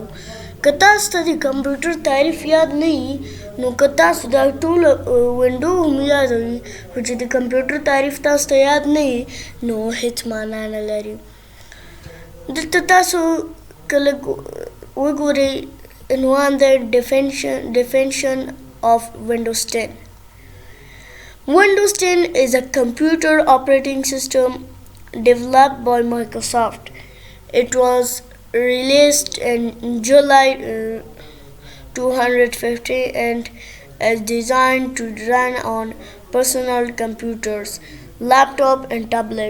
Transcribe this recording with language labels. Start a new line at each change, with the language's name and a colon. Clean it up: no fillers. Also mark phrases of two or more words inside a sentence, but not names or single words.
Pashto: که تاسو ته د کمپیوټر تعریف یاد نه وي نو که تاسو دا ټول وینډو هم یاد وي خو چې د کمپیوټر تعریف تاسو ته یاد نه وي نو هیڅ معنا نه لري. دلته تاسو کله وګورئ عنوان دی
English: definition of Windows 10. Windows 10 is a computer operating system developed by Microsoft. It was released in July 250 and is designed to run on personal computers, laptop and tablet.